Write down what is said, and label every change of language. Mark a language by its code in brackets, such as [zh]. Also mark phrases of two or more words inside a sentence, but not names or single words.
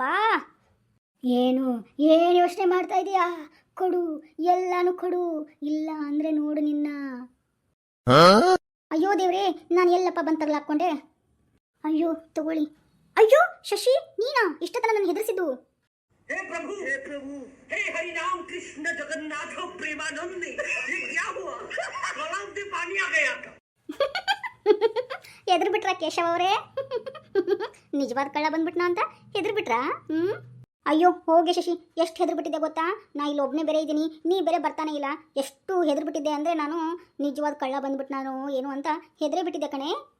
[kn] ಏನು ಯೋಚನೆ ಮಾಡ್ತಾ ಇದೀಯಾ? ಕೊಡು, ಎಲ್ಲಾನು ಕೊಡು. ಇಲ್ಲ ಅಂದರೆ ನೋಡು ನಿನ್ನ. ಅಯ್ಯೋ ದೇವ್ರೇ, ನಾನು ಎಲ್ಲಪ್ಪ ಬಂದು ತಗಲಾಕೊಂಡೆ. ಅಯ್ಯೋ ತಗೊಳ್ಳಿ. ಅಯ್ಯೋ ಶಶಿ, ನೀನಾ ಇಷ್ಟತನ ನನ್ನ ಹೆದರಿಸಿದ್ದು? [hi] हे प्रभु हे हरि राम कृष्ण जगन्नाथ प्रेमानंद, ये क्या हुआ? गलाव में पानी आ गया. [kn] ಹೆದರ್ ಬಿಟ್ರಾ ಕೇಶವ ಅವರೇ? ನಿಜವಾದ ಕಳ್ಳ ಬಂದ್ಬಿಟ್ನಾ ಅಂತ ಹೆದರ್ ಬಿಟ್ರಾ? ಅಯ್ಯೋ ಹೋಗೆ ಶಶಿ, ಎಷ್ಟು ಹೆದರ್ ಬಿಟ್ಟಿದ್ದೆ ಗೊತ್ತಾ? ನಾ ಇಲ್ಲಿ ಒಬ್ಬನೇ ಬೇರೆ ಇದ್ದೀನಿ, ನೀ ಬೇರೆ ಬರ್ತಾನೆ ಇಲ್ಲ. ಎಷ್ಟು ಹೆದರ್ ಬಿಟ್ಟಿದ್ದೆ ಅಂದರೆ ನಾನು ನಿಜವಾದ ಕಳ್ಳ ಬಂದ್ಬಿಟ್ಟು ನಾನು ಏನು ಅಂತ ಹೆದರೇ ಬಿಟ್ಟಿದ್ದೆ ಕಣೆ.